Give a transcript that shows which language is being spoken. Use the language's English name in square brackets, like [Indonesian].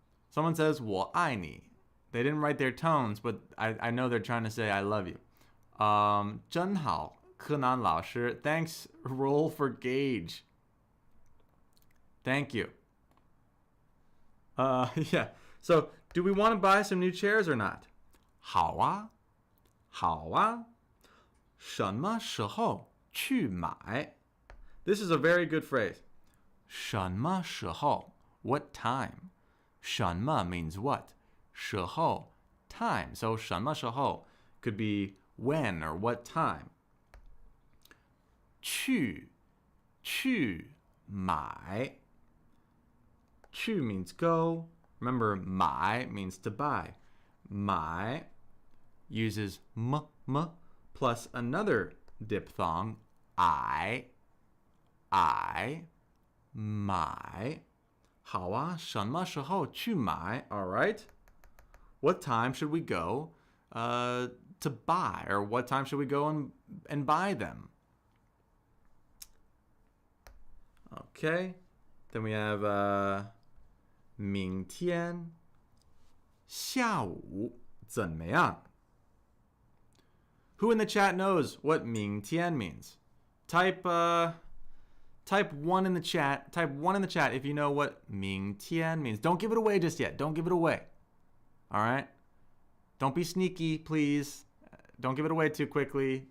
[English] Someone says, [Chinese] 我爱你. [English] They didn't write their tones, but I know they're trying to say I love you. [Chinese] 真好, Kenan 老师. [English] Thanks, roll for gauge. Thank you. Yeah. So, do we want to buy some new chairs or not? [Chinese] 好啊,好啊,什么时候去买? [English] This is a very good phrase. 什么时候?What time? 什么 means what? 时候 time. So 什么时候 could be when or what time. [Chinese] 去买. [English] 去 means go. Remember, 买 means to buy. 买 uses m plus another diphthong, I, 买. [Chinese] 好啊,什么时候去买? [English] All right. What time should we go to buy? Or what time should we go and buy them? Okay. Then we have [Chinese] 明天下午怎么样? [English] Who in the chat knows what 明天 means? Type 1 in the chat. Type 1 in the chat if you know what 明天 means. Don't give it away just yet. Don't give it away. All right? Don't be sneaky, please. Don't give it away too quickly.